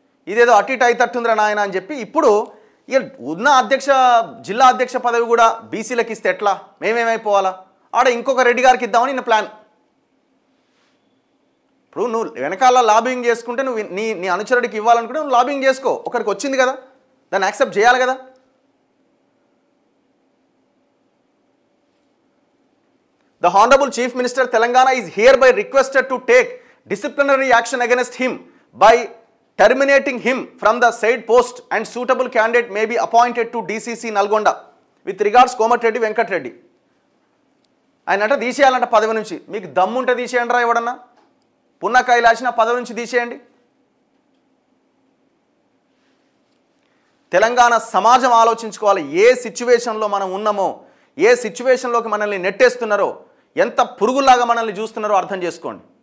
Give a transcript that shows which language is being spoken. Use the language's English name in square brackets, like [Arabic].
[Telugu] ఇదేదో అటు ఇటు అయితట్టుందిరా నాయన అని చెప్పి ఇప్పుడు ఇక ఉన్న జిల్లా అధ్యక్ష పదవి కూడా బీసీలకు ఇస్తే ఎట్లా, మేమేమైపోవాలా, ఆడ ఇంకొక రెడ్డి గారికి ఇద్దామని ఈయన ప్లాన్. ఇప్పుడు నువ్వు వెనకాల లాబింగ్ చేసుకుంటే నువ్వు నీ అనుచరుడికి ఇవ్వాలనుకుంటే నువ్వు లాబింగ్ చేసుకో, ఒకరికి వచ్చింది కదా, దాన్ని యాక్సెప్ట్ చేయాలి కదా. [English] The Honorable Chief Minister Telangana is hereby requested to take disciplinary action against him by terminating him from the said post, and suitable candidate may be appointed to DCC Nalgonda. With regards [Telugu] Komatreddy Venkat Reddy. ఆయన అంటే తీసేయాలంట పదవి నుంచి. మీకు దమ్ముంటే తీసేయండి రా ఎవడన్నా, పున్న కైలాసిన పదవి నుంచి తీసేయండి. తెలంగాణ సమాజం ఆలోచించుకోవాలి, ఏ సిచ్యువేషన్లో మనం ఉన్నామో, ఏ సిచ్యువేషన్లోకి మనల్ని నెట్టేస్తున్నారో, ఎంత పురుగులాగా మనల్ని చూస్తున్నారో అర్థం చేసుకోండి.